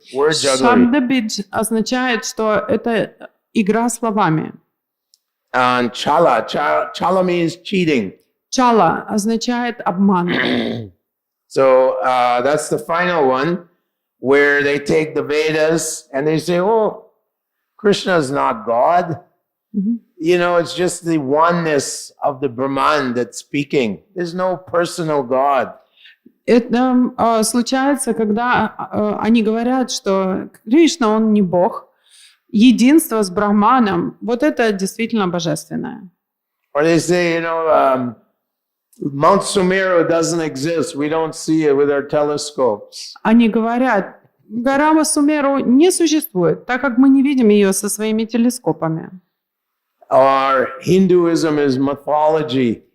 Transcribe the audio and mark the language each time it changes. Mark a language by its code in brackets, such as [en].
[en] Word jugglery. [ru] Шабдабидж означает, что это игра словами. [en] And chala means cheating. [ru] Чала означает обман. [en] So that's the final one, where they take the Vedas and they say, oh, Krishna is not God. You know, it's just the oneness of the Brahman that's speaking. There's no personal God. [ru] Это случается, когда они говорят, что Кришна, он не Бог. Единство с Брахманом, вот это действительно божественное. [en] Or they say, you know, Mount Sumeru doesn't exist. We don't see it with our telescopes. [ru] Они говорят, гора Сумеру не существует, так как мы не видим ее со своими телескопами. [en] Or Hinduism is mythology.